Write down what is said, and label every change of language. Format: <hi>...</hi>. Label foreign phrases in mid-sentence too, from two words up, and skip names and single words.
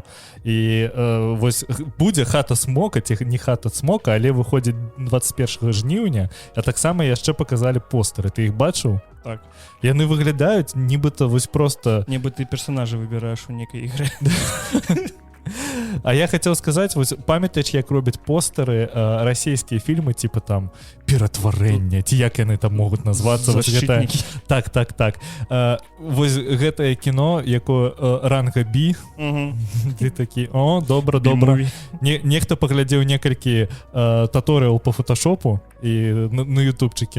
<be>І вось будзе хата смока, ці не хата цмока, але выходзіць 21 жніўня, а таксама яшчэ паказалі постары. Ты іх бачыў? Так. Яны выглядаюць нібыта вось просто... Нібы ты персонажа выбіраеш у некай ігры.</be> <ru>А я хотел сказать,</ru> <be>вот памятаеш, як робяць постары расійскія фільмы, типа там ператварэнне, ці як яны там могуць назвацца. Защитнікі. Так. Вось гэтае кіно, якое ранга B, ты такі, о, добра. Нехта паглядзеў некалькі таторыял по фотошопу і на ютубчыке.</be>